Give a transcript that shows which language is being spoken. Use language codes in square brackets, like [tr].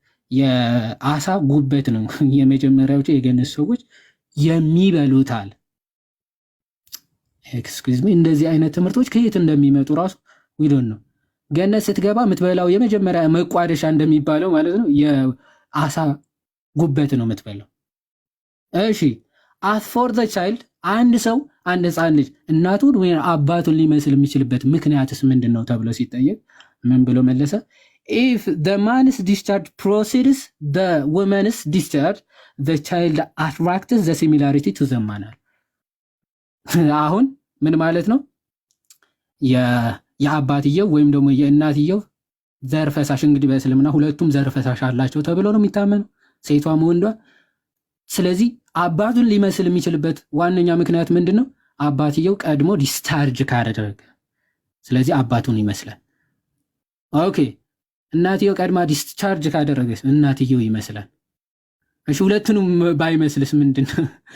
[am] የአሳ ጉበት ነው የመጀመሪያዎቹ የገነት ሰዎች የሚበሉታል። ኤክስኪውዝ ሚ እንደዚህ አይነት ትምህርቶች ከየት እንደሚመጡ ራሱ ዊዶን ነው። ገነት ስትገባ የምትበላው የመጀመሪያ መቋደሻ እንደሚባለው ማለት ነው የአሳ ጉበት ነው የምትበላው። እሺ [en] as for the child [am] አንድ ሰው አንድ ህፃን ልጅ እናቱን ወይ አባቱን ሊመስል የሚችልበት ምክንያትስ ምንድን ነው ተብሎ ሲጠየቅ ምን ብሎ መለሰ? [en] if the man's discharge proceeds the woman's discharge the child attracts the similarity to the man። [am] አሁን ምን ማለት ነው? የአባትየው ወይም ደግሞ የእናትየው ዘር ፈሳሽ እንግዲህ በእስልምና ሁለቱም ዘር ፈሳሽ አላቸው ተብሎ ነው የሚታመነው ሴቷም ወንዷ። ስለዚህ አባቱን ሊመስል የሚችልበት ዋነኛ ምክንያት ምንድን ነው? አባትየው ቀድሞ ዲስቻርጅ ካደረገ ስለዚህ አባቱን ይመስላል። ኦኬ እናትየው ቀድማ ዲስቻርጅ ካደረገች እናትየው ይመስላል። እሺ ሁለቱንም ባይመስልስ ምንድን ነው?